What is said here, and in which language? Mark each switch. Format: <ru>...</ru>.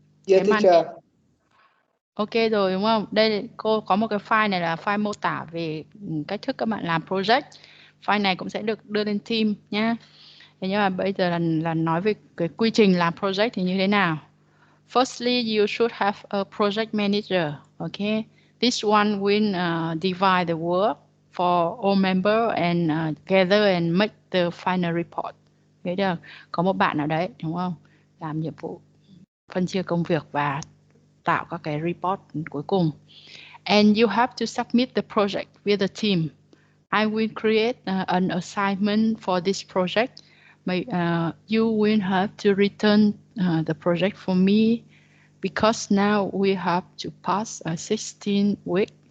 <en>Yeah,</en> <vi>Cái</vi> <en>teacher.</en> <vi>Ok rồi đúng không? Đây cô có một cái file này là file mô tả về cách thức các bạn làm project. File này cũng sẽ được đưa lên team nhé. Thế nhưng mà bây giờ là nói về cái quy trình làm project thì như thế nào.</vi> <en>Firstly, you should have a project manager. Okay, this one will divide the work for all members and gather and make the final report.</en> <vi>Thấy được? Có một bạn nào đấy đúng không? Làm nhiệm vụ phân chia công việc và tạo các cái report cuối cùng.</vi> <en>And you have to submit the project with the team. I will create an assignment for this project. You will have to return the project for me because now we have to pass 16 weeks.</en>